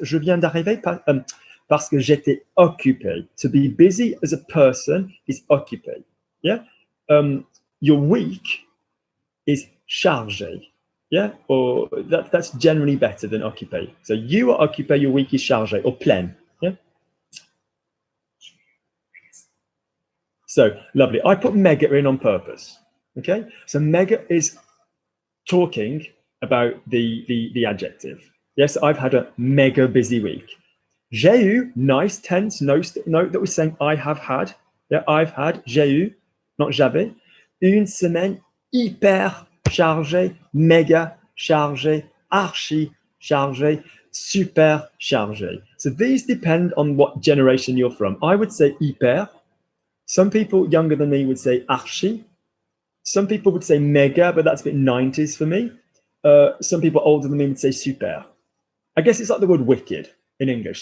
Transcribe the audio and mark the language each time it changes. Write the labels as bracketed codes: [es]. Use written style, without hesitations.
[fr] Je viens d'arriver parce que j'étais occupé. [en] To be busy as a person is occupé. Yeah. Your week is chargé. Yeah, or that's generally better than occupé. So you are occupé, your week is chargé or plein. Yeah. So lovely. I put mega in on purpose. Okay. So mega is talking about the adjective. Yes, I've had a mega busy week. [fr] J'ai eu, [en] nice tense note that we're saying I have had. Yeah, I've had, [fr] j'ai eu, [en] not [fr] j'avais. Une semaine hyper chargée, méga chargée, archi chargée, super chargée. [en] So these depend on what generation you're from. I would say hyper. Some people younger than me would say archi. Some people would say mega, but that's a bit 90s for me. Some people older than me would say super. I guess it's like the word wicked in English.